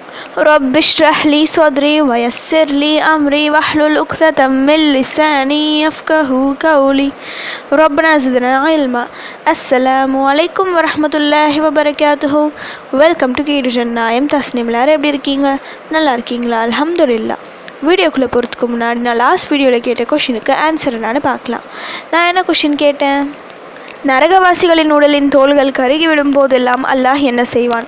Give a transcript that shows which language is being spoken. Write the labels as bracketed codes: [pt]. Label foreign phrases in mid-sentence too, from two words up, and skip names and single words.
[ar] رب اشرح لي صدري ويسر لي أمري واحلل عقدة من لساني يفقهوا قولي ربنا زدنا علما. السلام عليكم ورحمة الله وبركاته. [en] welcome to [ta] கீடுஜன்னா. தஸ்னீம். எல்லாரும் எப்படி இருக்கீங்க? நல்லா இருக்கீங்களா? அல்ஹம்துலில்லாஹ். வீடியோக்குள்ளே போகிறதுக்கு முன்னாடி நான் [en] last video [ta] கேட்ட கொஷினுக்கு ஆன்சர் என்னன்னு பார்க்கலாம். நான் என்ன கொஷின் கேட்டேன்? நரகவாசிகளின் உடலின் தோள்கள் கருகிவிடும் போதெல்லாம் அல்லாஹ் என்ன செய்வான்?